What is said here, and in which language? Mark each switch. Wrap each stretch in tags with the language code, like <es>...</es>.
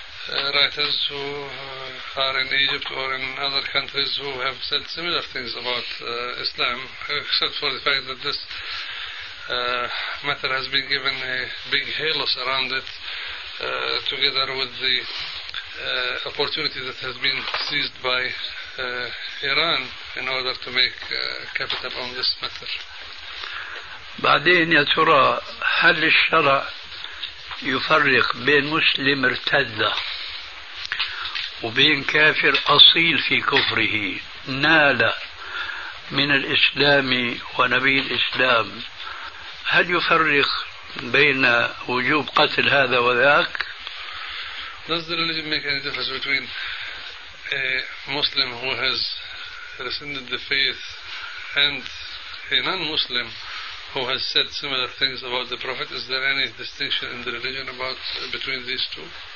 <en>writers who are in Egypt or in other countries who have said similar things about Islam, except for the fact that this matter has been given a big halo around it, together with the opportunity that has been seized by Iran in order to make capital on this matter.</en> <ar>بعدين يا ترى هل الشرع يفرق بين مسلم ارتد وبين كافر أصيل في كفره نال من الإسلام ونبي الإسلام؟ هل يفرق بين وجوب قتل هذا وذاك؟</ar> <en>Does the religion make any difference between a Muslim who has rescinded the faith and a non-Muslim who has said similar things about the Prophet? Is there any distinction in the religion about between these two?</en>